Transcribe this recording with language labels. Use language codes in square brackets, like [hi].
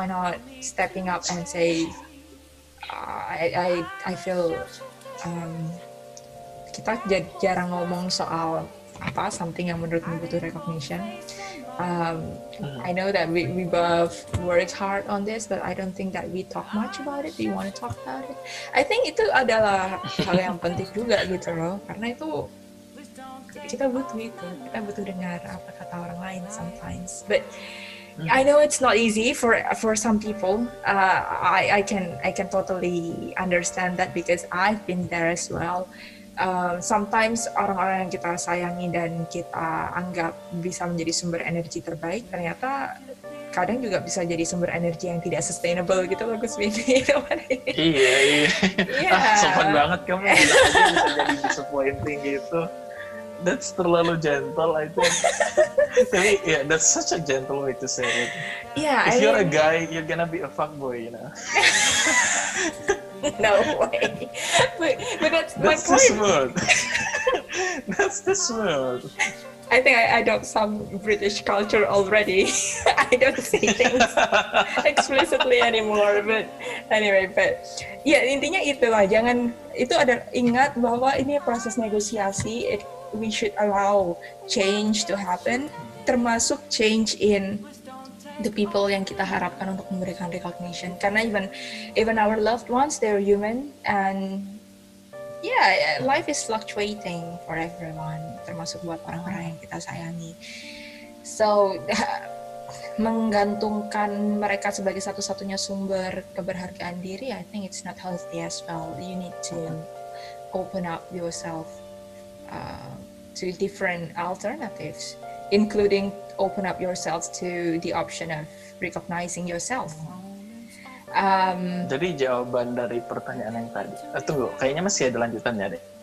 [en] Why not stepping up and say I feel [id] kita jarang ngomong soal [en] something [id] yang menurutmu butuh [en] recognition. I know that we both work hard on this, but I don't think that we talk much about it. Do you want to talk about it? I think [id] itu adalah hal yang penting juga gitu loh, karena itu kita butuh dengar apa kata orang lain sometimes. [en] But I know it's not easy for some people. I can totally understand that because I've been there as well. [id] Sometimes orang-orang yang kita sayangi dan kita anggap bisa menjadi sumber energi terbaik, ternyata kadang juga bisa jadi sumber energi yang tidak sustainable gitu loh, Gus Bini. Iya. Sopan banget kamu, bisa jadi disappointing gitu. [en] That's terlalu gentle, I think. Tapi yeah, that's such a gentle way to say it. Yeah, If you're a guy, you're gonna be a fuckboy, you know. No way. But that's my That's the point. smooth. That's the smooth. I think I adopt some British culture already. I don't say things explicitly anymore. But anyway, [id] ya intinya itulah. Jangan itu ada ingat bahwa ini proses negosiasi. [en] We should allow change to happen, [id] termasuk [en] change in the people [id] yang kita harapkan untuk memberikan [en] recognition. [id] Karena [en] even our loved ones, they're human, and yeah, life is fluctuating for everyone, [id] termasuk buat orang-orang yang kita sayangi. [en] So, [id] menggantungkan mereka sebagai satu-satunya sumber keberhargaan diri, [en] I think it's not healthy as well. You need to open up yourself to different alternatives, including open up yourself to the option of recognizing yourself. [id] Jadi jawaban dari pertanyaan yang tadi. Tunggu, kayaknya masih ada lanjutannya deh.